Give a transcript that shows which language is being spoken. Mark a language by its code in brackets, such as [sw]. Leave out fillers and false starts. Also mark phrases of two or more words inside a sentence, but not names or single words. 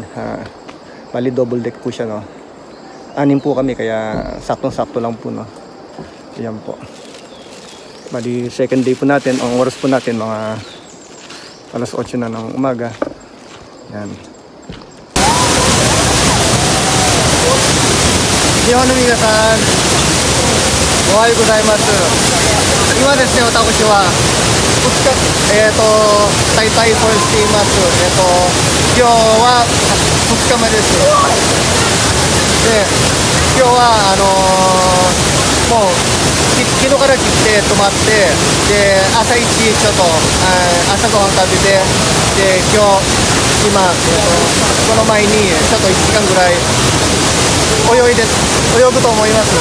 [tl] Bali [en] double deck [tl] po siya no. 6 po kami kaya saktong-sakto lang po no. Ayan po. Bali second day po natin. Ang oras po natin mga alas 8 na ng umaga. Yan. [ja] 日本の皆さん、おはようございます。今ですね、私は2日、タイタイポイしています。今日は2日目です。で、今日はもう昨日から来て泊まって、で朝一ちょっと、朝ごはん食べて、で今日この前にちょっと1時間ぐらい泳ぐと思います。